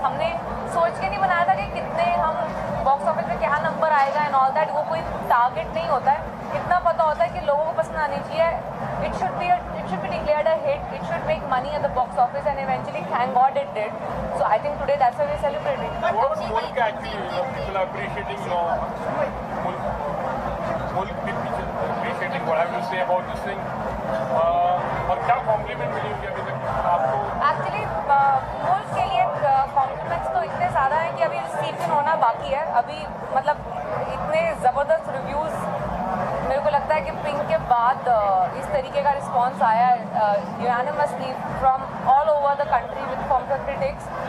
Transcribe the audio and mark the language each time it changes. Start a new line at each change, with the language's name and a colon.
Hindi: हमने सोच के नहीं बनाया था कि कितने हम बॉक्स ऑफिस में क्या नंबर आएगा
English: And all that.
Hindi: वो कोई टारगेट नहीं होता है. इतना पता होता है कि लोगों को पसंद आनी चाहिए.
English: It should be declared a hit. It should make money at the box office and eventually thank God it did. So I think today that's why we celebrating. What Mulk actually, people are appreciating, you know, Mulk people appreciating what I will say about this thing.
Hindi: और क्या complement मिली होगी अभी तक आपको? Actually मुल्क के लिए compliments तो इतने ज़्यादा हैं कि अभी सीजन होना बाकी है. अभी मतलब इतने ज़बरदस्त रिव्यूज़ मेरे को लगता है कि पिंक के बाद इस तरीके का रिस्पांस आया
English: Unanimously from all over the country with from the critics.